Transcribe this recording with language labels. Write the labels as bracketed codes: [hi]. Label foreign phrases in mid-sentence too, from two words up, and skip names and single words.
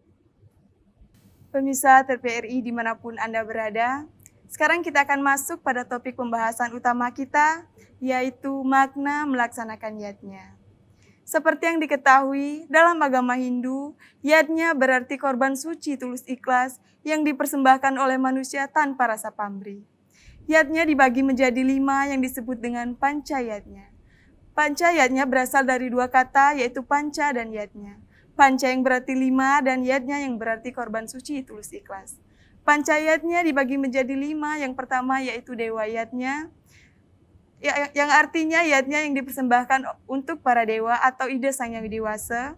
[id] Pemirsa TPRI dimanapun Anda berada, sekarang kita akan masuk pada topik pembahasan utama kita, yaitu makna melaksanakan yatnya. Seperti yang diketahui, dalam agama Hindu, yatnya berarti korban suci tulus ikhlas yang dipersembahkan oleh manusia tanpa rasa pamrih. Yatnya dibagi menjadi 5 yang disebut dengan panca yatnya. Panca yatnya berasal dari 2 kata, yaitu panca dan yatnya. Panca yang berarti 5 dan yatnya yang berarti korban suci tulus ikhlas. Panca yatnya dibagi menjadi 5, yang pertama yaitu dewa yatnya, yang artinya yatnya yang dipersembahkan untuk para dewa atau ide sang yang dewasa.